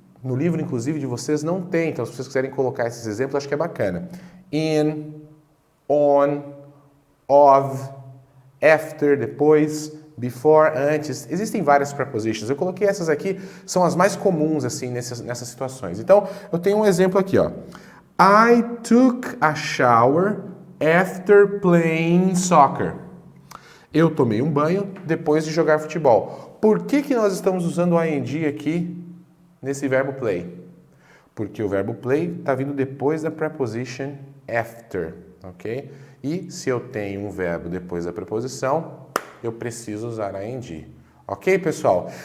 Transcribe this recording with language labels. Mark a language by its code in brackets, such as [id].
[pt] No livro, inclusive, de vocês não tem, então se vocês quiserem colocar esses exemplos, acho que é bacana. [en] In, on, of, after, depois, before, antes. [pt] Existem várias prepositions. Eu coloquei essas aqui, são as mais comuns assim nessas situações. Então, eu tenho um exemplo aqui, ó. [en] I took a shower after playing soccer. [pt] Eu tomei um banho depois de jogar futebol. Por que nós estamos usando o ing aqui nesse verbo play? Porque o verbo play está vindo depois da preposition after, ok? E se eu tenho um verbo depois da preposição, eu preciso usar ing. Ok, pessoal?